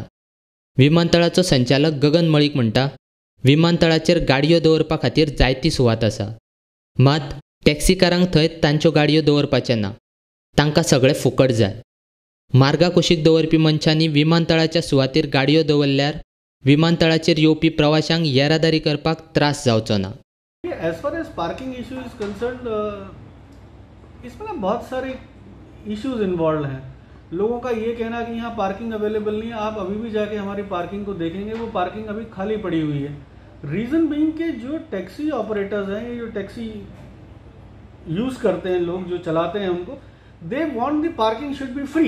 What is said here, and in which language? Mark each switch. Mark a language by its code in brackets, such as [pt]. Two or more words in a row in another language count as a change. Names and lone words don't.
[kok] विमानतळाचो संचालक गगन मळीक म्हणटा, विमानतळाचेर गाडयो दवरपा खातीर जायती सुवात आसा, मात टॅक्सीकारांक थंय तांच्यो गाडयो दवरपाचें ना, तांकां सगळें फुकट जाय। मार्गा कुशीक दवरपी मनशांनी विमानतळाच्या सुवातेर गाडयो दवरल्यार विमानतळाचेर येवपी प्रवाशांक येरादारी करपाक त्रास जावचो ना। [en] as far as parking issue is concerned, [hi] इसमें ना बहुत सारे इश्यूज इन्वॉल्व हैं। लोगों का ये कहना कि यहाँ पार्किंग अवेलेबल नहीं है, आप अभी भी जाके हमारी पार्किंग को देखेंगे वो पार्किंग अभी खाली पड़ी हुई है। [en] reason being [hi] कि जो [en] taxi operators [hi] हैं, जो टैक्सी यूज़ करते हैं, लोग जो चलाते हैं उनको, [en] they want the parking should be free.